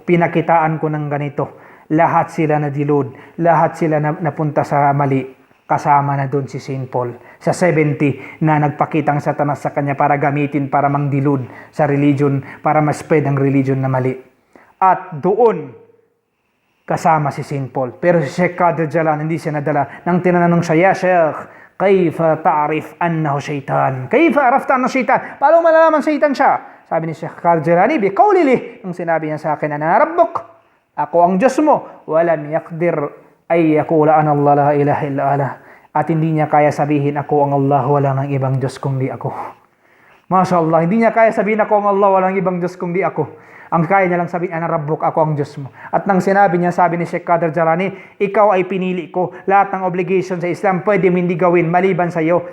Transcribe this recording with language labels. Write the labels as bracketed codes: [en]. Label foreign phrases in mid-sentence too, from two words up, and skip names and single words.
[tl] Pinakitaan ko ng ganito. Lahat sila na dilud. Lahat sila napunta sa mali. Kasama na doon si St. Paul. Sa 70 na nagpakitang Satanas sa kanya para gamitin, para mangdilud sa religion, para ma-spread ang religion na mali. At doon, kasama si St. Paul. Pero si Sheikh Qadir Jailani, hindi siya nadala. Nang tinanong siya, [ar] يا شيخ، كيف تعرف أنه شيطان? كيف عرفت أنه شيطان? [tl] Paano malalaman shaitan siya? Sabi ni Sheikh Qadir Jailani, biqawlihi, nung sinabi niya sa akin, [ar] أنا ربك, [tl] ako ang Diyos mo, [ar] ولم يقدر أي يقول أنا الله لا إله إلا الله. [tl] At hindi niya kaya sabihin ako ang Allah, wala nang ibang Diyos kundi ako. [ar] ما شاء الله, [tl] hindi niya kaya sabihin ako ang Allah, walang ibang Diyos kundi ako. Ang kaya niya lang sabihin, [ar] أنا ربك, [tl] ako ang Diyos mo. At nang sinabi niya, sabi ni Sheikh Qadir Jailani, ikaw ay pinili ko. Lahat ng obligation sa Islam, pwede mo hindi gawin, maliban sa iyo.